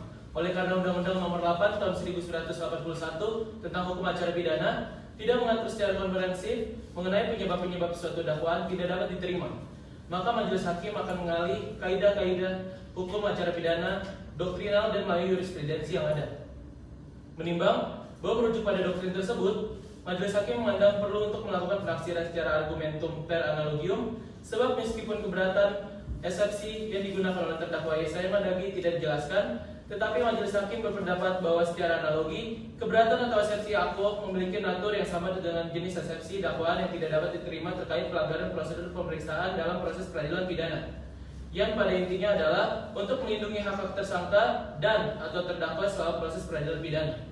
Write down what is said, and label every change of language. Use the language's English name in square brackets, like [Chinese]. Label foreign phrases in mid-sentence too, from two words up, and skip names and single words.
[Indonesian] Oleh karena Undang-Undang Nomor 8 Tahun 1981 tentang Hukum Acara Pidana tidak mengatur secara komprehensif mengenai penyebab-penyebab suatu dakwaan tidak dapat diterima, maka majelis hakim akan mengalih kaidah-kaidah hukum acara pidana, doktrinal dan melalui jurisprudensi yang ada. Menimbang bahwa merujuk pada doktrin tersebut, majelis hakim memandang perlu untuk melakukan penafsiran secara [Latin] argumentum per analogium, [Indonesian] sebab meskipun keberatan eksepsi yang digunakan oleh terdakwa Yesaya Mandagi tidak dijelaskan, tetapi majelis hakim berpendapat bahwa secara analogi, keberatan atau eksepsi aquo memiliki natur yang sama dengan jenis eksepsi dakwaan yang tidak dapat diterima terkait pelanggaran prosedur pemeriksaan dalam proses peradilan pidana, yang pada intinya adalah untuk melindungi hak-hak tersangka dan atau terdakwa selama proses peradilan pidana.